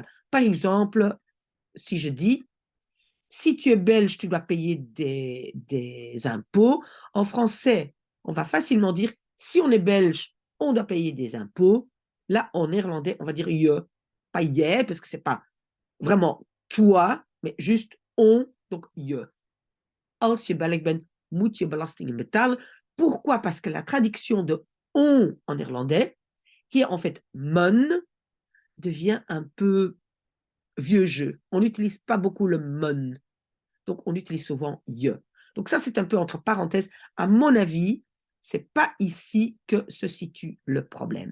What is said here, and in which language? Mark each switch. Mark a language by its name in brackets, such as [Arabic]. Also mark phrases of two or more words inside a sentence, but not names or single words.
[French] Par exemple, si je dis si tu es belge, tu dois payer des impôts. En français, on va facilement dire si on est belge, on doit payer des impôts. Là, en néerlandais, on va dire je, pas je, parce que c'est pas vraiment toi, mais juste on, donc je. [Dutch] Als je belg bent, moet je belastingen betalen. [French] Pourquoi? Parce que la traduction de on en néerlandais, qui est en fait mon, devient un peu vieux jeu. On n'utilise pas beaucoup le mon. Donc, on utilise souvent je. Donc, ça, c'est un peu entre parenthèses. À mon avis, ce n'est pas ici que se situe le problème.